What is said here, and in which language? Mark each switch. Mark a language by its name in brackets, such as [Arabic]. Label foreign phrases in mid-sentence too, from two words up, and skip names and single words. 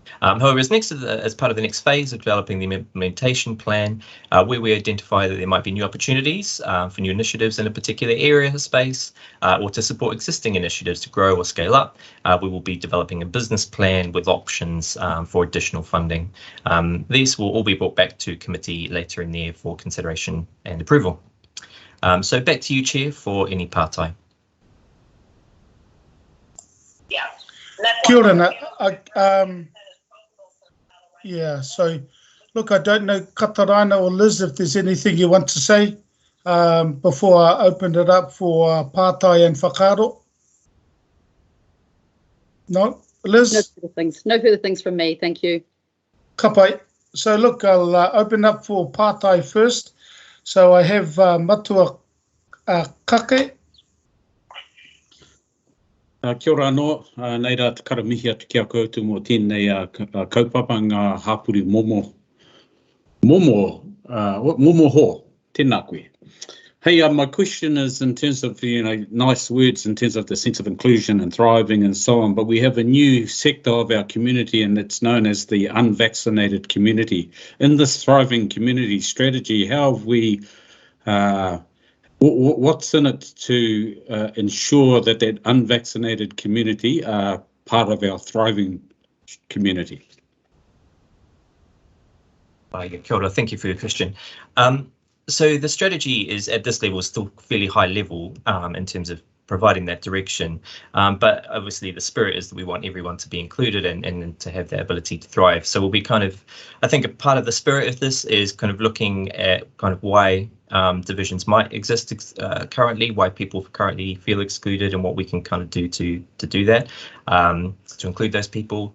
[English] However, as part of the next phase of developing the implementation plan, where we identify that there might be new opportunities for new initiatives in a particular area of space, or to support existing initiatives to grow or scale up, we will be developing a business plan with options for additional funding. These will all be brought back to committee later in the year for consideration and approval. So back to you, Chair, for any pārtai. [Māori] Kia ora. [English] Yeah, so look, I don't know, Kataraina or Liz, if there's anything you want to say before I open it up for pārtai and whakaaro. No, Liz? No further things from me, thank you. [Māori] Ka pai. [English] So look, I'll open up for pārtai first. So I have Matua Kake. [Māori] Kia ora anō, nei rā te karamihi atu ki a koutou mō tēnei kaupapa ngā hapuri momo ho, tēnā koe. [English] Hey, my question is in terms of, nice words in terms of the sense of inclusion and thriving and so on, but we have a new sector of our community and it's known as the unvaccinated community. In this thriving community strategy, how have we, what's in it to ensure that that unvaccinated community are part of our thriving community? [Māori] Kia ora, [English] thank you for your question. So the strategy is at this level still fairly high level in terms of providing that direction, but obviously the spirit is that we want everyone to be included and to have the ability to thrive. So we'll be kind of, I think a part of the spirit of this is kind of looking at kind of why divisions might exist currently, why people currently feel excluded, and what we can kind of do to do that, to include those people.